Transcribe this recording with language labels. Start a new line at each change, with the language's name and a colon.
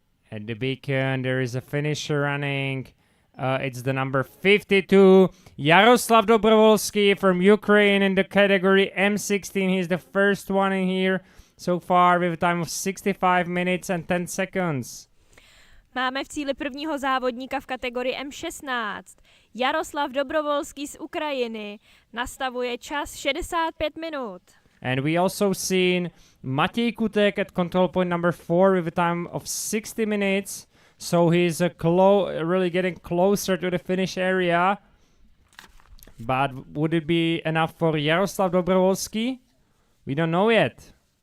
English: At the beacon, there is a finisher running. It's the number 52, Jaroslav Dobrovolsky from Ukraine in the category M16. He's the first one in here so far with a time of 65 minutes and 10 seconds.
Czech: Máme v cíli prvního závodníka v kategorii M16. Jaroslav Dobrovolský z Ukrajiny nastavuje čas 65 minut.
English: And we also seen Matěj Kutek at control point number 4 with a time of 60 minutes. So he's really getting closer to the finish area. But would it be enough for Jaroslav Dobrovolsky? We don't know yet.